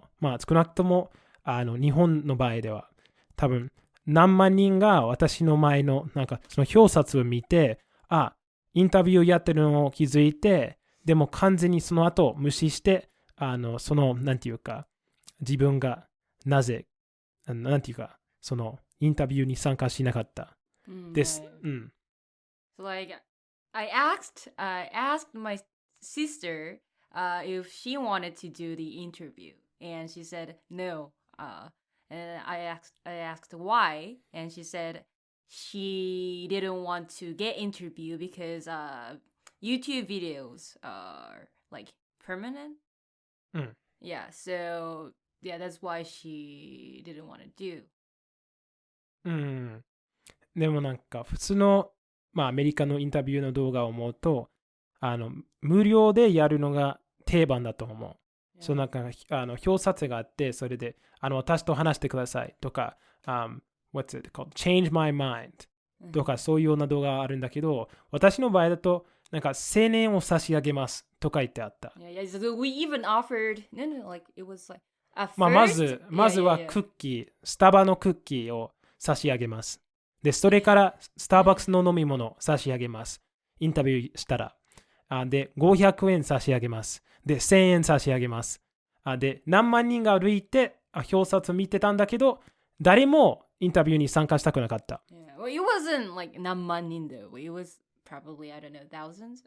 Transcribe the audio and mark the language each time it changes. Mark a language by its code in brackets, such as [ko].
[ja] 少なくとも日本の場合では、多分何万人が私の前のなんかその表札を見て、インタビューやってるのを気づいて、でも完全にその後無視して、なんていうか、自分がなぜ、なんていうか、そのインタビューに参加しなかったです。 [en] So I asked my sister if she wanted to do the interview, and she said no. And I asked why, and she said she didn't want to get interviewed because YouTube videos are like permanent. Yeah, so that's why she didn't want to do. [ja] でもなんか普通のアメリカのインタビューの動画を思うと、無料でやるのが定番だと思う。そのなんか表札があって、それで私と話してくださいとか、 [en] What's it called? [ja] Change my mind とかそういうような動画があるんだけど、私の場合だとなんか1000円を差し上げますとか言ってあった。 [en] So we even offered, like it was like at [ja] first, まずはクッキー、スタバのクッキーを差し上げます。で、それからスターバックスの飲み物を差し上げます。インタビューしたら。で、500円差し上げます。で、1000円差し上げます。で、何万人が歩いて表札見てたんだけど、誰もインタビューに参加したくなかった。 [en] Well, it wasn't like 何万人 though. It was probably, I don't know, thousands?